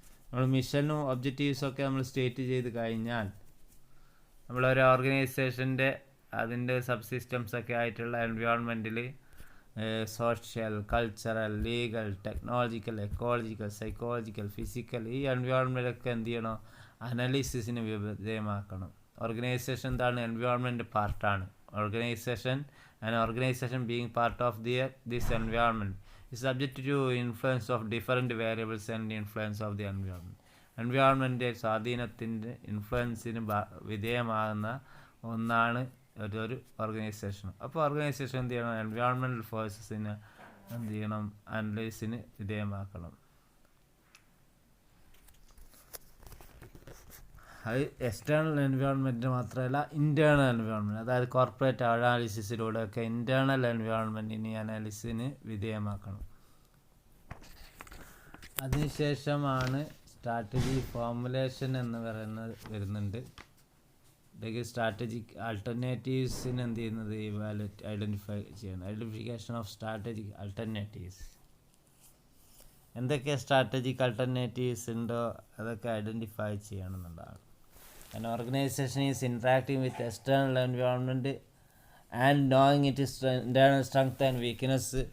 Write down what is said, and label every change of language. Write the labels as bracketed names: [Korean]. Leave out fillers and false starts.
[Malayalam] നമ്മൾ മിഷനും ഒബ്ജക്റ്റീവ്സും ഒക്കെ നമ്മൾ സ്റ്റേറ്റ് ചെയ്ത് കഴിഞ്ഞാൽ നമ്മളൊരു ഓർഗനൈസേഷൻ്റെ അതിൻ്റെ സബ് സിസ്റ്റംസ് ഒക്കെ ആയിട്ടുള്ള എൻവയോൺമെൻറ്റിൽ social, cultural, legal, technological, ecological, psychological, physical, ഈ എൻവയോൺമെൻറ്റൊക്കെ എന്ത് ചെയ്യണം? അനാലിസിസിന് വിധേയമാക്കണം. ഓർഗനൈസേഷൻ എന്താണ്? എൻവയോൺമെൻറ്റ് പാർട്ടാണ്. [English] Organisation being part of this environment is subject to influence of different variables and influence of the environment. [Malayalam] Environment സ്വാധീനത്തിൻ്റെ ഇൻഫ്ലുവൻസിന് വിധേയമാകുന്ന ഒന്നാണ് ഒരു ഓർഗനൈസേഷൻ. അപ്പോൾ ഓർഗനൈസേഷൻ എന്ത് ചെയ്യണം? എൻവയോൺമെൻറ്റൽ ഫോഴ്സസിന് എന്ത് ചെയ്യണം? അനലൈസിന് വിധേയമാക്കണം. അത് എക്സ്റ്റേണൽ എൻവയോൺമെൻറ്റ് മാത്രമല്ല, ഇൻറ്റേർണൽ എൻവയോൺമെൻറ്റ്, അതായത് കോർപ്പറേറ്റ് അനാലിസിസിലൂടെയൊക്കെ ഇൻറ്റേർണൽ എൻവയോൺമെൻറ്റിന് അനാലിസിന് വിധേയമാക്കണം. അതിനുശേഷമാണ് സ്ട്രാറ്റജി ഫോർമുലേഷൻ എന്ന് പറയുന്നത് വരുന്നുണ്ട്. ഇതൊക്കെ സ്ട്രാറ്റജിക് ആൾട്ടർനേറ്റീവ്സിന് എന്ത് ചെയ്യുന്നത്? ഐഡൻറ്റിഫൈ ചെയ്യണം. Identification of strategic alternatives. എന്തൊക്കെ സ്ട്രാറ്റജിക് ആൾട്ടർനേറ്റീവ്സ് ഉണ്ടോ അതൊക്കെ ഐഡൻറ്റിഫൈ ചെയ്യണം എന്നുള്ളതാണ്. [English] An organization is interacting with external environment and knowing its internal strength and weakness.